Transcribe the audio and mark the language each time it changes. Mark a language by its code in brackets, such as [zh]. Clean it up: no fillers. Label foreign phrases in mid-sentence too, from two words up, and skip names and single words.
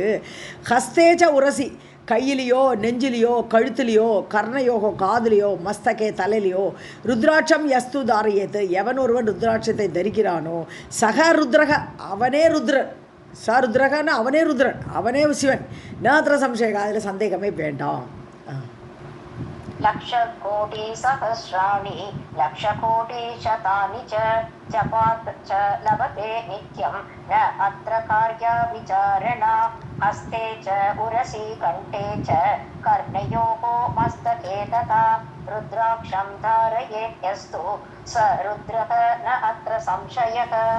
[sa] हस्ते च उरसि [ta] கையிலையோ நெஞ்சிலையோ கழுத்துலையோ கர்ணயோகோ காதுலையோ மஸ்தகே தலையிலையோ [sa] रुद्राक्षं यस्तु धारयेत्, [ta] எவன் ஒருவன் ருத்ராட்சத்தை தரிக்கிறானோ [sa] स रुद्रः [ta] அவனே ருத்ரன், ச ருத்ரகன்னா அவனே ருத்ரன் அவனே சிவன். [sa] नात्र संशयः [ta] அதில் சந்தேகமே வேண்டாம். [sa] लक्षकोटि सहस्राणि लक्षकोटि शतानि च जपात् च लभते नित्यं न अत्र कार्या विचारणा हस्ते च उरसी कंठे च कर्णयोः मस्तके तथा रुद्राक्षं धारयेत्यस्तु स रुद्रः न अत्र संशयः.